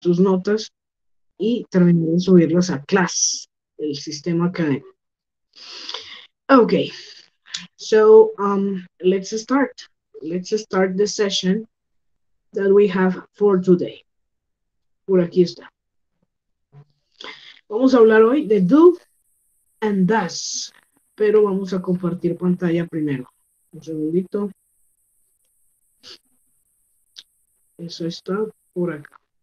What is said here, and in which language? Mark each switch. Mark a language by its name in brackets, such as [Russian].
[Spanish] sus notas y terminar de subirlas a class, el sistema académico. [English] Okay, so let's start. Let's start the session that we have for today. [Spanish] Por aquí está. Vamos a hablar hoy de [English] do and does, [Spanish] pero vamos a compartir pantalla primero. Un segundito. Eso está por acá.